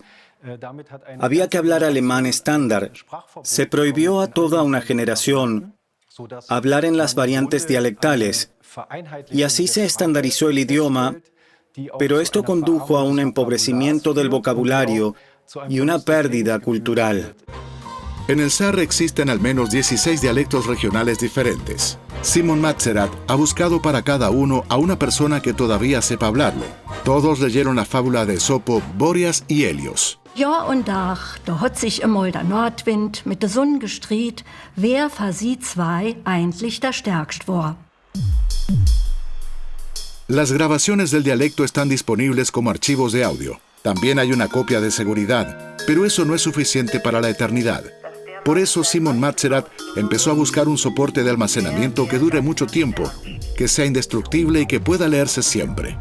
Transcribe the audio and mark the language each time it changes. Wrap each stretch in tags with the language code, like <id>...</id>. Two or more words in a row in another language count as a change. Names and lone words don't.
<es>Había que hablar alemán estándar. Se prohibió a toda una generación hablar en las variantes dialectales, y así se estandarizó el idioma, pero esto condujo a un empobrecimiento del vocabulario y una pérdida cultural. En el Sarre existen al menos 16 dialectos regionales diferentes. Simon Matzerat ha buscado para cada uno a una persona que todavía sepa hablarlo. Todos leyeron la fábula de Esopo, Boreas y Helios.</es> <de>Jahr und Tag, da hat sich einmal der Nordwind mit der Sonne gestritten, wer von sie zwei eigentlich der stärkst war.</de> <es>Las grabaciones del dialecto están disponibles como archivos de audio. También hay una copia de seguridad, pero eso no es suficiente para la eternidad. Por eso Simon Matzerat empezó a buscar un soporte de almacenamiento que dure mucho tiempo, que sea indestructible y que pueda leerse siempre.</es>